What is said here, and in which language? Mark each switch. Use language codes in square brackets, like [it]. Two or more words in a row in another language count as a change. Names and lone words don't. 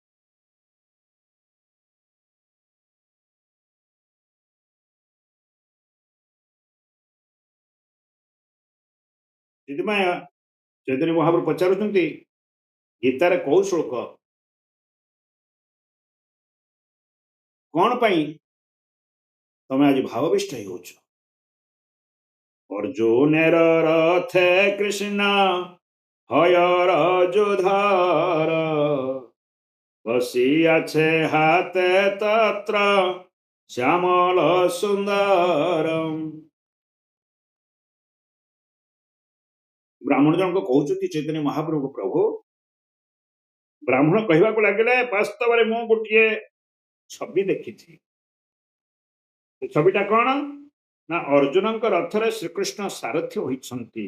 [or] ସେଥିପାଇଁ ଚୈତନ୍ୟ ମହାପ୍ରଭୁ ପଚାରୁଛନ୍ତି ଗୀତାରେ କୋଉ ଶ୍ଲୋକ କଣ ପାଇଁ ତମେ ଆଜି ଭାବବିଷ୍ଟ ହେଇଯାଉଛ। [bn] অর্জুনের রথে কৃষ্ণ হয়র যোধার বসিয়াছে হাতে তত্র শ্যামল সুন্দরম। [or] ବ୍ରାହ୍ମଣ ଜଣକ କହୁଛନ୍ତି ଚୈତନ୍ୟ ମହାପ୍ରଭୁ ପ୍ରଭୁ ବ୍ରାହ୍ମଣ କହିବାକୁ ଲାଗିଲେ ବାସ୍ତବରେ ମୁଁ ଗୋଟିଏ ଛବି ଦେଖିଛି। ଏ ଛବିଟା କଣ ନା ଅର୍ଜୁନଙ୍କ ରଥରେ ଶ୍ରୀକୃଷ୍ଣ ସାରଥି ହୋଇଛନ୍ତି।